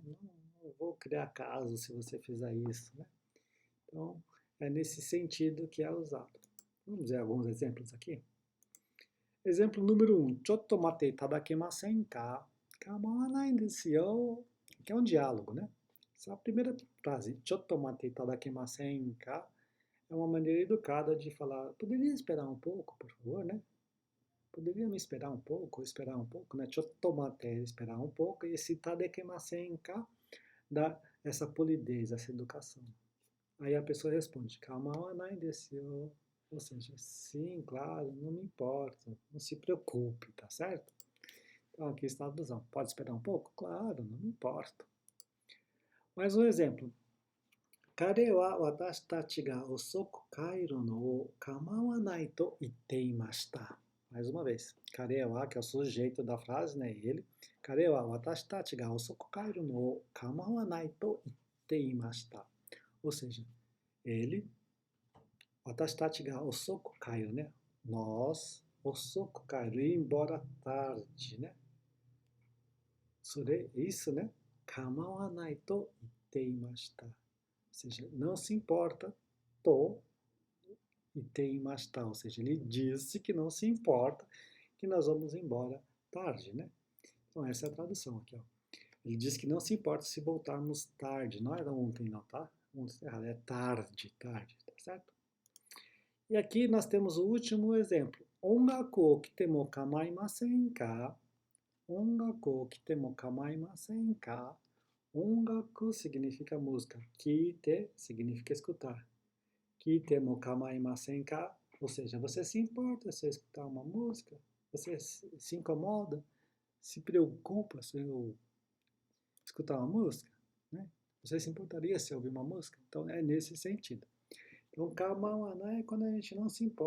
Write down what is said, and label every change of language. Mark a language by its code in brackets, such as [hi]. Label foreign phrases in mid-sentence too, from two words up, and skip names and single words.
[pt] Não vou criar caso se você fizer isso, né? Então, é nesse sentido que é usado. Vamos ver alguns exemplos aqui. Exemplo número 1. [ja] ちょっと待っていただけませんか? 構わないですよ. [pt] Que é um diálogo, né? Essa é a primeira frase. [ja] ちょっと待っていただけませんか? [pt] É uma maneira educada de falar, poderia esperar um pouco, por favor, né? Poderia me esperar um pouco, né? [ja] ちょっと待って, [pt] esperar um pouco. E esse [ja] いただけませんか [pt] dá essa polidez, essa educação. Aí a pessoa responde, [ja] 構わないですよ. [pt] Ou seja, sim, claro, não me importa, não se preocupe, tá certo? Então aqui está a tradução. Pode esperar um pouco? Claro, não me importa. Mais um exemplo. [ja] 彼は私たちが遅く帰るのを構わないと言っていました. [pt] Mais uma vez. [ja] 彼は, [pt] que é o sujeito da frase, né? Ele. [ja] 彼は私たちが遅く帰るのを構わないと言っていました. [pt] Ou seja, ele [ja] 私たちが遅く帰る, [pt] né? Nós, [ja] 遅く帰る, [pt] ir embora tarde, né? Isso, né? [ja] 構わないと言っていました. [pt] Ou seja, não se importa, [ja] と言っていました. [pt] Ou seja, ele disse que não se importa, que nós vamos embora tarde, né? Então essa é a tradução aqui, ó. Ele disse que não se importa se voltarmos tarde. Não era ontem não, tá? Ontem está errado, é tarde, tá certo? E aqui nós temos o último exemplo. [ja] 音楽を聞いても構いませんか？音楽を聞いても構いませんか? [pt] Ongaku significa música. Kite significa escutar. [ja] 聞いても構いませんか? [pt] Ou seja, você se importa se eu escutar uma música? Você se incomoda? Se preocupa se eu escutar uma música? Né? Você se importaria se eu ouvir uma música? Então é nesse sentido. Então, kamawanai é quando a gente não se importa.